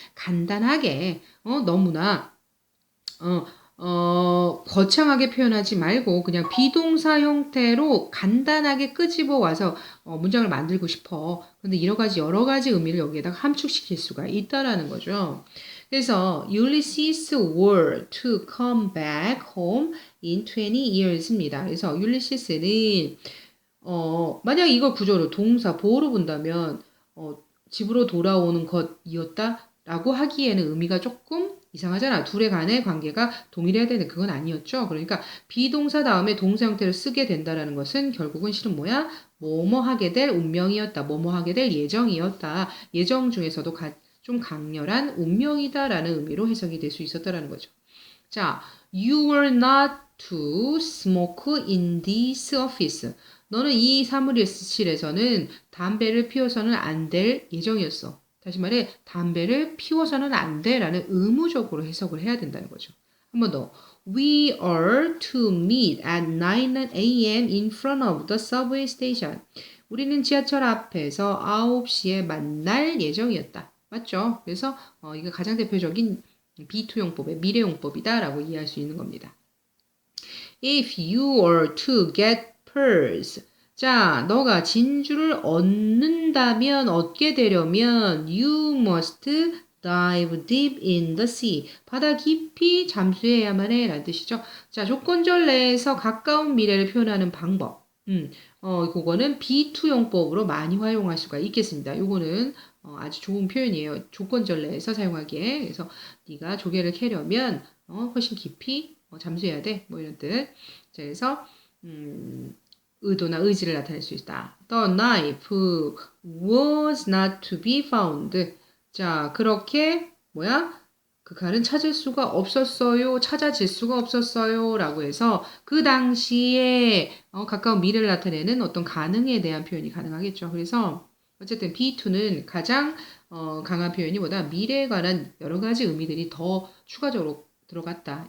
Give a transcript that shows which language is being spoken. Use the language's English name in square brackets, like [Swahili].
[Korean] 간단하게 너무나 거창하게 표현하지 말고 그냥 비동사 형태로 간단하게 끄집어 와서 문장을 만들고 싶어. 근데 여러 가지 의미를 여기에다가 함축시킬 수가 있다라는 거죠. [English] 그래서 Ulysses were to come back home in 20 years입니다. [Korean] 그래서 율리시스는 만약 이걸 구조로 동사 보호로 본다면 집으로 돌아오는 것이었다라고 하기에는 의미가 조금 이상하잖아. 둘의 간의 관계가 동일해야 되는 그건 아니었죠. 그러니까 비동사 다음에 동사 형태를 쓰게 된다라는 것은 결국은 실은 뭐야? 뭐뭐 하게 될 운명이었다. 뭐뭐 하게 될 예정이었다. 예정 중에서도 좀 강렬한 운명이다라는 의미로 해석이 될 수 있었다라는 거죠. [English] 자, you were not to smoke in this office. [Korean] 너는 이 사무실에서는 담배를 피워서는 안 될 예정이었어. 다시 말해 담배를 피워서는 안 돼라는 의무적으로 해석을 해야 된다는 거죠. 한 번 더. [English] We are to meet at 9 a.m. in front of the subway station. [Korean] 우리는 지하철 앞에서 9시에 만날 예정이었다. 맞죠? 그래서 이거 가장 대표적인 B2용법의 미래용법이다라고 이해할 수 있는 겁니다. [English] If you are to get pearls. 자, [Korean] 너가 진주를 얻게 되려면 [English] you must dive deep in the sea. [Korean] 바다 깊이 잠수해야만 해 라는 뜻이죠. 자, 조건절 내에서 가까운 미래를 표현하는 방법. 그거는 B2용법으로 많이 활용할 수가 있겠습니다. 요거는 아주 좋은 표현이에요. 조건절 내에서 사용하기에. 그래서 네가 조개를 캐려면 훨씬 깊이 잠수해야 돼. 뭐 이런 뜻. 자, 그래서 의도나 의지를 나타낼 수 있다. [English] The knife was not to be found. [Korean] 자, 그렇게 그 칼은 찾을 수가 없었어요. 찾아질 수가 없었어요. 라고 해서 그 당시에 가까운 미래를 나타내는 어떤 가능에 대한 표현이 가능하겠죠. 그래서 어쨌든 B2는 가장 강한 표현이 보다 미래에 관한 여러 가지 의미들이 더 추가적으로 들어갔다.